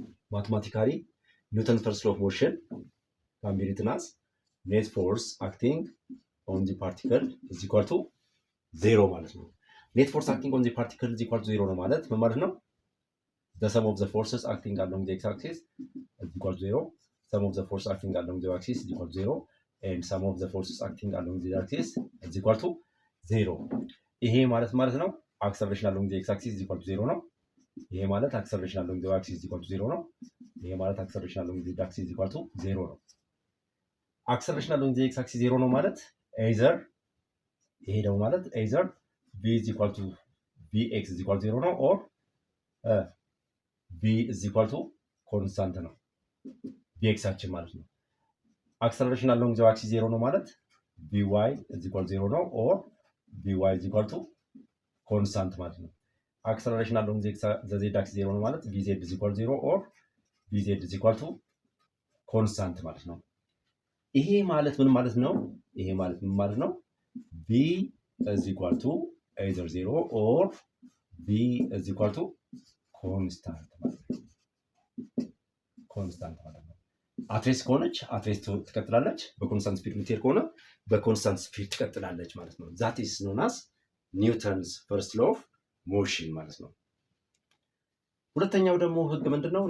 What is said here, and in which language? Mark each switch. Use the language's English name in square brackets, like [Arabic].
[English] mathematically Newton's first law of motion can be written as net force acting on the particle is equal to 0 ማለት ነው። net force acting on the particle is equal to 0 [Amharic] ነው ማለት ምን ማለት ነው? [English] the sum of the forces acting along the x-axis is equal to 0, sum of the forces acting along the y-axis is equal to 0, and sum of the forces acting along the z-axis is equal to 0። [Amharic] ይሄ ማለት ነው [English] acceleration along the x-axis is equal to 0 ነው። ይሄ ማለት acceleration along the y-axis is equal to 0 ነው። ይሄ ማለት acceleration along the z-axis is equal to 0 ነው። acceleration along the x-axis 0 ነው ማለት either [Amharic] ይሄ ደግሞ ማለት [English] either v is equal to vx is equal to 0 ነው or v is equal to constant ነው vx አችን ማለት ነው። acceleration along the y-axis 0 ነው ማለት vy is equal to 0 ነው or vy is equal to constant ማለት ነው። acceleration along the z-axis 0 ነው ማለት vz is equal to 0 or vz is equal to constant [Amharic] ማለት ነው። ይሄ ማለት ምን ማለት ነው? ይሄ ማለት ምን ማለት ነው? [English] v is equal to either 0 or v is equal to constant [Amharic] ማለት ነው። constant ማለት ነው። አትሬስ ከሆነች አትሬስ ትቀጥላለች፣ በኮንስታንት ስፒድ የምትሄድ ከሆነ በኮንስታንት ስፒድ ትቀጥላለች ማለት ነው። [English] that is known as Newton's first law of motion [Amharic] ማለት ነው። ሁለተኛው ደግሞ ህግ ምንድነው?